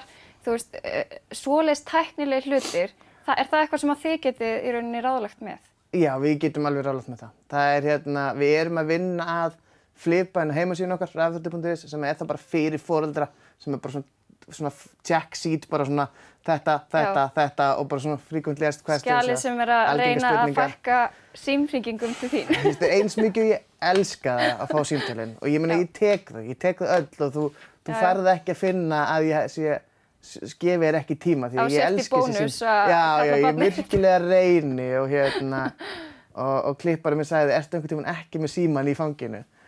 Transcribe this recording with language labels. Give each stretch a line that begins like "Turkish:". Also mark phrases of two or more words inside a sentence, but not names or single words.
Icelandic: Þú veist, svoleiðis tæknilegi hlutir, það eitthvað sem að þið getið í rauninni ráðlagt með? Já, við getum alveg ráðlagt með það. Það við erum að vinna að flipa heimasíðun okkar, rafþróttir.is, sem það bara fyrir foreldra, sem bara svona
English: check sheet,
Icelandic: bara svona þetta og bara svona
English: frequently asked questions.
Icelandic: Skjalið sem að reyna að fækka símhringingum til þín. Þú veist, eins mikið ég elska að fá símtölin og ég meina ég tek þau öll og þú ferð ekki að finna að ég gefi þér ekki tíma því að ég elska þessi símtöl. Já, ég virkilega reyni og klipparinn minn sagði, ertu einhvern tímann ekki með símann í fanginu?